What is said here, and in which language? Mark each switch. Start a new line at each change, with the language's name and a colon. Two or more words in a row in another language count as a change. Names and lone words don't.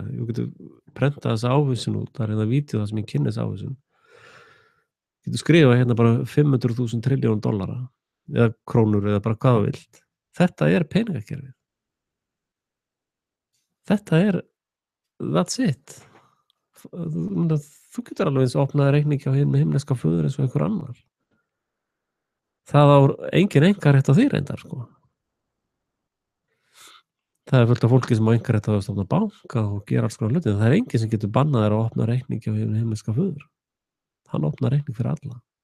Icelandic: Þú getur prentað þessa ávísun út, það er hérna vídeó það sem ég kynni þessa ávísun. Getur skrifað hérna bara 500.000 trilljón dollara eða krónur eða bara hvað þú vilt. Þetta er peningakerfið. Þetta er,
English: that's it.
Icelandic: Þú getur alveg eins opnað reikning hjá himneska föður eins og einhver annar. Það á engin einkarétt á því reyndar, sko. Það er fullt af fólki sem á einkarétt á að stofna banka og gera alls konar hluti. Það er enginn sem getur bannað þér að opna reikning hjá himneska föður. Hann opnar reikning fyrir alla.